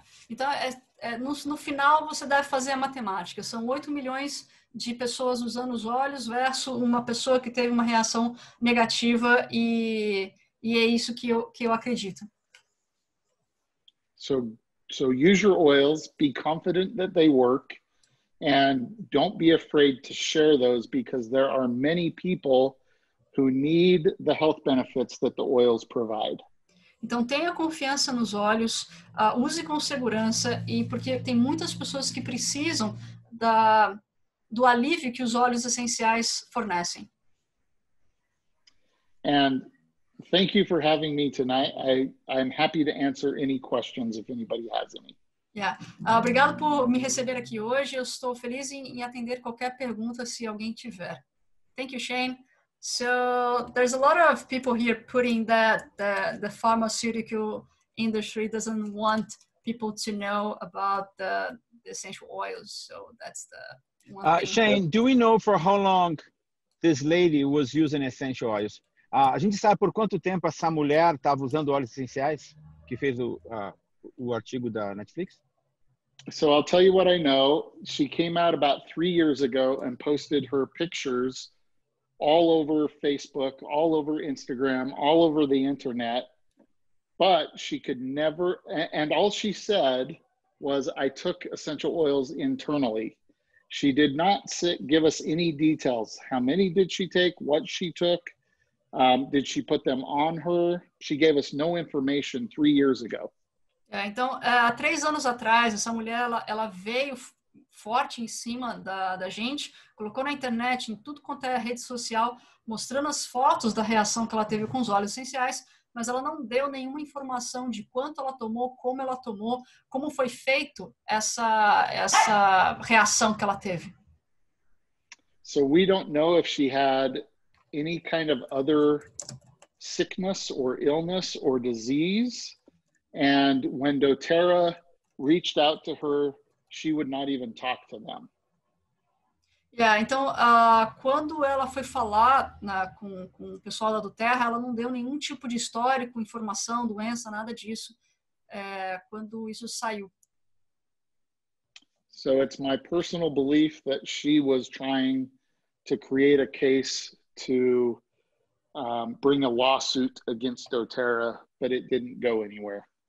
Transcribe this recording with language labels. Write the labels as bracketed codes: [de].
[pt] Então, no final, você deve fazer a matemática. São 8 milhões de pessoas usando os óleos versus uma pessoa que teve uma reação negativa e é isso que eu acredito. [en] So use your oils, be confident that they work, and don't be afraid to share those because there are many people who need the health benefits that the oils provide. [pt] Então, tenha confiança nos óleos, use com segurança, e porque tem muitas pessoas que precisam do alívio que os óleos essenciais fornecem. [en] And thank you for having me tonight. I'm happy to answer any questions if anybody has any. [pt] Obrigado por me receber aqui hoje. Eu estou feliz em atender qualquer pergunta se alguém tiver. [en] Thank you, Shane. So there's a lot of people here putting that the pharmaceutical industry doesn't want people to know about the essential oils. So that's the one thing. Shane, do we know for how long this lady was using essential oils? [pt] A gente sabe por quanto tempo essa mulher estava usando óleos essenciais que fez o artigo da Netflix? [en] So I'll tell you what I know. She came out about 3 years ago and posted her pictures all over Facebook, all over Instagram, all over the internet, but she could never, and all she said was, I took essential oils internally. She did not give us any details. How many did she take? What she took? Did she put them on her? She gave us no information 3 years ago. [pt] Então, há 3 anos atrás, essa mulher, ela veio forte em cima da gente, colocou na internet, em tudo quanto é rede social, mostrando as fotos da reação que ela teve com os óleos essenciais, mas ela não deu nenhuma informação de quanto ela tomou, como foi feito essa reação que ela teve. [en] So we don't know if she had any kind of other sickness or illness or disease. And when doTERRA reached out to her, she would not even talk to them. [pt] Então, quando ela foi falar com o pessoal da doTERRA, ela não deu nenhum tipo de histórico, informação, doença, nada disso, quando isso saiu. [en] So it's my personal belief that she was trying to create a case to bring a lawsuit against doTERRA, but it didn't go anywhere.